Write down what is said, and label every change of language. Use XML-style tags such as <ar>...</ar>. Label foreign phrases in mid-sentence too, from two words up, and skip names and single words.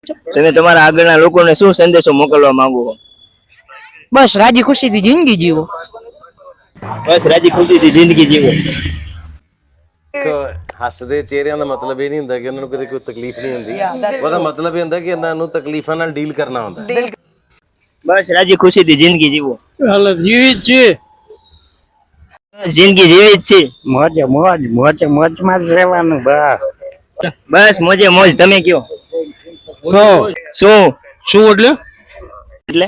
<gu>તમે તમારા આગળના લોકોને શું સંદેશો મોકલવા માંગો છો? બસ રાજી ખુશીથી જિંદગી જીવો. બસ રાજી ખુશીથી જિંદગી જીવો.</gu> <pa>ਹੱਸਦੇ ਚਿਹਰਿਆਂ ਦਾ ਮਤਲਬ ਇਹ ਨਹੀਂ ਹੁੰਦਾ ਕਿ ਉਹਨਾਂ ਨੂੰ ਕਦੇ ਕੋਈ ਤਕਲੀਫ ਨਹੀਂ ਹੁੰਦੀ। ਉਹਦਾ ਮਤਲਬ ਇਹ ਹੁੰਦਾ ਕਿ ਇਹਨਾਂ ਨੂੰ ਤਕਲੀਫਾਂ ਨਾਲ ਡੀਲ ਕਰਨਾ ਹੁੰਦਾ।</pa> <gu>બસ રાજી ખુશીથી જિંદગી જીવો. હાલો જીવી છે. બસ જિંદગી જેવી જ છે. મોજે મોજ મોજે મોજમાં જ રહેવાનું બસ. બસ મોજે મોજ. તમે કયો શું શું એટલે એટલે</gu>